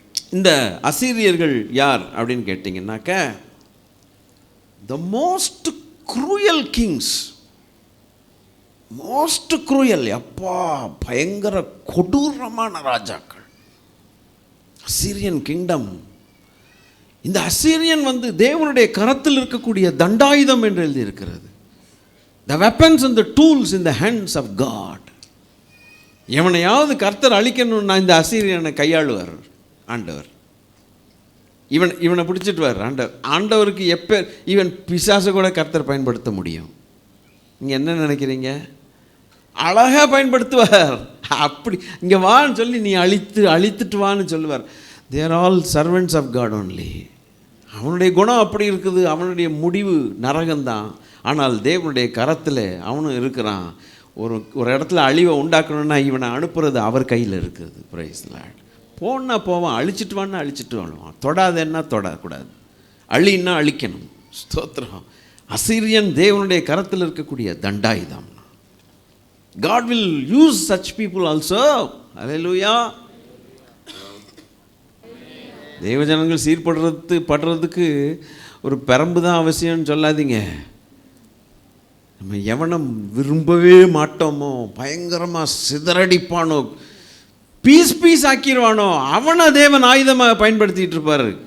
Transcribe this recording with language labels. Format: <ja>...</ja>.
<ta>இந்த அசீரியர்கள் யார் அப்படின்னு கேட்டிங்கன்னாக்க,</ta> <en>The most cruel kings. Most cruel.</en> <ta>அப்பா, பயங்கர கொடூரமான ராஜாக்கள். அசீரியன் கிங்டம். இந்த அசீரியன் தேவனுடைய கரத்தில் இருக்கக்கூடிய தண்டாயுதம் என்று எழுதியிருக்கிறது.</ta> <en>The weapons and the tools in the hands of God.</en> <ta>எவனையாவது கர்த்தர் அழிக்கணும்னா இந்த அசீரியனை கையாளுவார் ஆண்டவர். இவனை பிடிச்சிட்டுவார் ஆண்டவருக்கு எப்போ இவன் பிசாசை கூட கர்த்தர் பயன்படுத்த முடியும். நீங்கள் என்ன நினைக்கிறீங்க? அழகாக பயன்படுத்துவார். அப்படி இங்கே வான்னு சொல்லி நீ அழித்துட்டு வான்னு சொல்லுவார்.</ta> <en>They're all servants of God only.</en> <ta>அவனுடைய குணம் அப்படி இருக்குது. அவனுடைய முடிவு நரகம்தான். ஆனால் தேவனுடைய கரத்தில் அவனும் இருக்கிறான். ஒரு இடத்துல அழிவை உண்டாக்கணும்னா இவனை அனுப்புறது அவர் கையில் இருக்குது.</ta> <en>Praise Lord.</en> <ta>போனால் போவான், அழிச்சிட்டு வருவான். தொடாதேன்னா தொடக்கூடாது, அழின்னா அழிக்கணும். ஸ்தோத்திரம். அசீரியன் தேவனுடைய கரத்தில் இருக்கக்கூடிய தண்டாயுதம்.</ta> <en>God will use such people also. Hallelujah.</en> <ta>தேவஜனங்கள் சீர்படுறதுக்கு ஒரு பெரம்பு தான் அவசியம்னு சொல்லாதீங்க. நம்ம எவனை விரும்பவே மாட்டோமோ, பயங்கரமாக சிதறடிப்பானோ, பீஸ் ஆக்கிடுவானோ, அவனை தேவன் ஆயுதமாக பயன்படுத்திகிட்டு இருப்பார்.</ta>